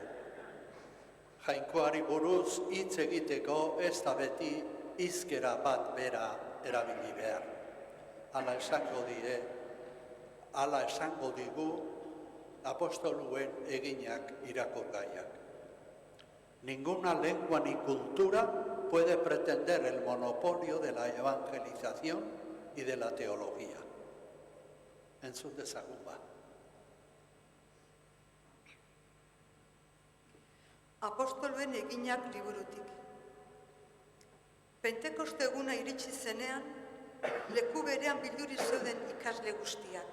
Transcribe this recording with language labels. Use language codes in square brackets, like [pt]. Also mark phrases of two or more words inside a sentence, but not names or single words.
[eu] Jainkoari buruz hitz egiteko ez da beti hizkera bat bera erabili behar. Hala esango digu apostoluen eginak irakurgaiak. [es] Ninguna lengua ni cultura puede pretender el monopolio de la evangelización y de la teología. [eu] Entzun dezagun ba. Apostoluen eginak liburutik. Pentekoste eguna iritsi zenean, leku berean bilduri zeuden ikasle guztiak.